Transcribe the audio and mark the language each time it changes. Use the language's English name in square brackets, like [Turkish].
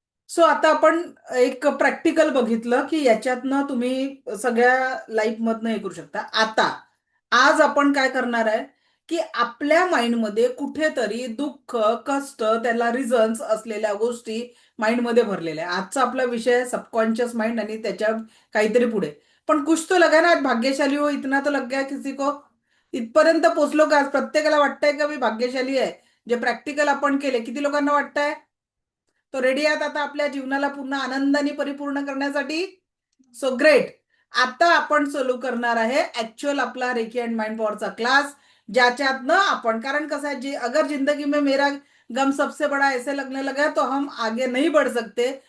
[Marathi] So आता आपण एक प्रॅक्टिकल बघितलं की याच्यातनं तुम्ही सगळ्या लाईफमधनं हे करू शकता. आता आज आपण काय करणार आहे की आपल्या माइंडमध्ये कुठेतरी दुःख, कष्ट, त्याला रिझन्स असलेल्या गोष्टी माइंडमध्ये भरलेल्या आहे. आजचा आपला विषय आहे सबकॉन्शियस माइंड आणि त्याच्या काहीतरी पुढे. पण [Hindi] कुछ तो लगा ना, आज भाग्यशाली हो, इतना तो लग गया किसी को. [Marathi] इथपर्यंत पोहोचलो का? आज प्रत्येकाला वाटतंय का मी भाग्यशाली आहे? जे प्रॅक्टिकल आपण केले, किती लोकांना वाटतंय? तो रेडी आहात आता आपल्या जीवनाला पूर्ण आनंदाने परिपूर्ण करण्यासाठी? So great. आता आपण चालू करणार आहे ऍक्च्युअल आपला रेकी अँड माइंड पॉवरचा क्लास, ज्याच्यातनं आपण, कारण कसं आहे, जी [Hindi] अगर जिंदगी में मेरा गम सबसे बड़ा ऐसे लगने लगा तो हम आगे नहीं बढ़ सकते.